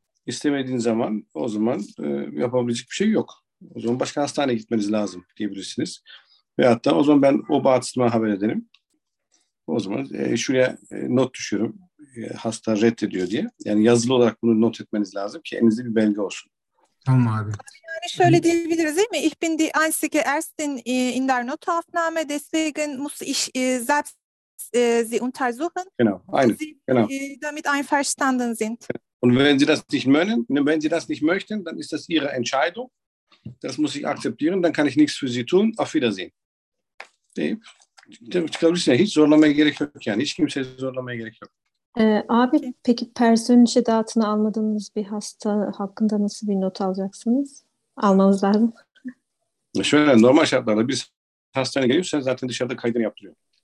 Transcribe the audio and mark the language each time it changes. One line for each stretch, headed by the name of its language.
Turkish: İstemediğin zaman o zaman yapabilecek bir şey yok. O zaman başka hastaneye gitmeniz lazım diyebilirsiniz. Veyahut da o zaman ben o bağışıklığa haber ederim. O zaman şuraya not düşüyorum. Hasta reddediyor diye. Yani yazılı olarak bunu not etmeniz lazım ki elinizde bir belge olsun. Tamam abi. Yani şöyle diyebiliriz değil mi?
German: Ich bin die einzige Ärztin in der Notaufnahme, deswegen muss ich selbst sie untersuchen. Genau,
Turkish: aynen.
German: Genau. Damit einverstanden sind. Und wenn Sie das nicht möchten, dann ist das Ihre Entscheidung. Das muss ich akzeptieren, dann kann ich nichts für Sie tun. Auf Wiedersehen. Ich glaube,
Turkish: hiç zorlamaya gerek yok yani. Hiç kimseye zorlamaya gerek yok. Abi peki personel şedatını almadığınız bir hasta hakkında nasıl bir not alacaksınız? Almanız lazım. Şöyle normal şartlarda bir hastane geliyorsa zaten dışarıda kaydını yaptırıyor.